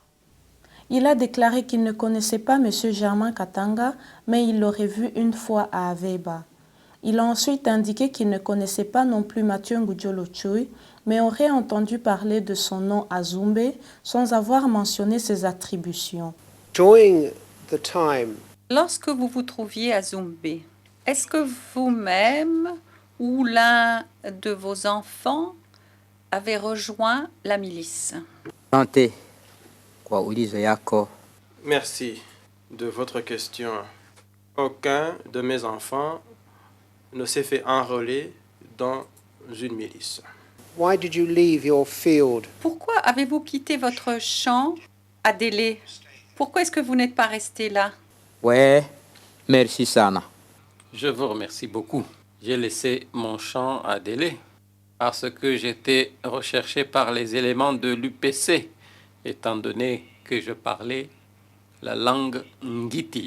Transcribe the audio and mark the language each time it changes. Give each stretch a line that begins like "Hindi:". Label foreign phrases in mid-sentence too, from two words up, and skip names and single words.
French: Il a déclaré qu'il ne connaissait pas M. Germain Katanga, mais il l'aurait vu une fois à Aveba. Il a ensuite indiqué qu'il ne connaissait pas non plus Mathieu Ngudjolo Tchoui, mais aurait entendu parler de son nom à Zumbe sans avoir mentionné ses attributions.
English: During the time
French: Lorsque vous vous trouviez à Zumbe, est-ce que vous-même ou l'un de vos enfants avez rejoint la milice?
Swahili: Asante kwa ulizo yako.
French: Merci de votre question. Aucun de mes enfants ne s'est fait enrôler dans une milice.
English: why did you leave your field?
French: Pourquoi avez-vous quitté votre champ à Délé? Pourquoi est-ce que vous n'êtes pas resté là?
Swahili: We, merci sana.
French: Je vous remercie beaucoup. J'ai laissé mon champ à Délé parce que j'étais recherché par les éléments de l'UPC, étant donné que je parlais la langue Ngiti.